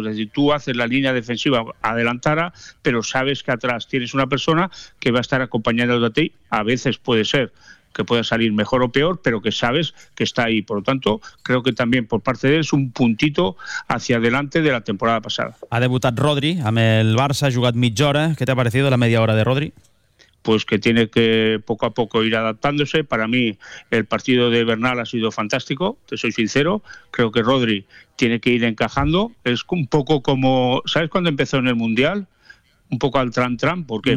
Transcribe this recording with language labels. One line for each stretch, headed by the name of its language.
Spanish: Es decir, tú haces la línea defensiva adelantada, pero sabes que atrás tienes una persona que va a estar acompañando a ti. A veces puede ser que pueda salir mejor o peor, pero que sabes que está ahí. Por lo tanto, creo que también por parte de él es un puntito hacia adelante de la temporada pasada.
Catalan: Ha debutat Rodri amb el Barça, ha jugat mitja hora.
Spanish: ¿Qué te ha parecido la media hora de Rodri? Pues que tiene que poco a poco ir adaptándose. Para mí el partido de Bernal ha sido fantástico, te soy sincero. Creo que Rodri tiene que ir encajando. Es un poco como, ¿sabes cuando empezó en el Mundial? Un poco al tran-tran. ¿Por qué?